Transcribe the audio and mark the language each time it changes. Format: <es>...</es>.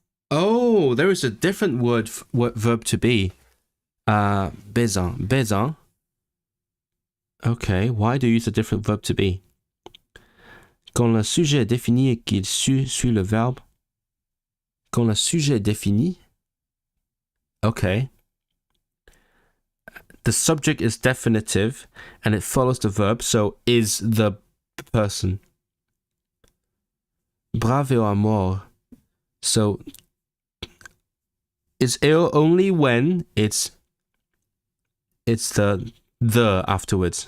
<en>Oh, there is a different verb to be. Bézin. Okay, why do you use a different verb to be?</en> <fr>Quand le sujet est défini et qu'il suit le verbe. Quand le sujet est défini.</fr> <en>Okay. The subject is definitive and it follows the verb, so is the person. Bravo amor. So is ill only when it's the afterwards.</en>